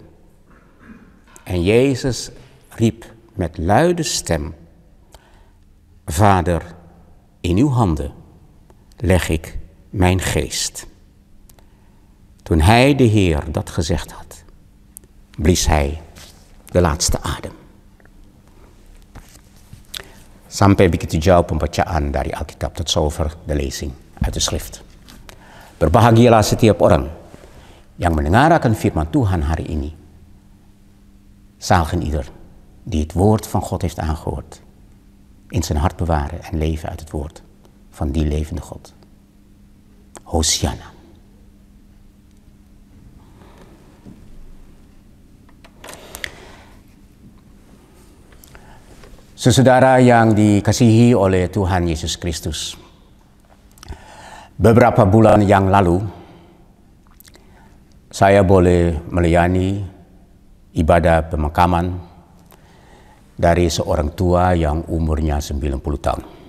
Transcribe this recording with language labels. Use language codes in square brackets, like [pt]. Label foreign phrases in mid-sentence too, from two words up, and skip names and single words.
[nl] En Jezus riep met luide stem, "Vader, in uw handen leg ik mijn geest." Toen hij, de Heer, dat gezegd had, blies hij de laatste adem. [id] Sampai begitu jauh pembacaan dari Alkitab. [nl] Tot zover de lezing uit de schrift. [id] Berbahagialah setiap orang yang mendengar akan firman Tuhan hari ini. [nl] Zaligen ieder die het woord van God heeft aangehoord, in zijn hart bewaren en leven uit het woord van die levende God. Hosianna. [id] Saudara yang dikasihi oleh Tuhan Yesus Kristus, beberapa bulan yang lalu saya boleh melayani ibadah pemakaman dari seorang tua yang umurnya 90 tahun.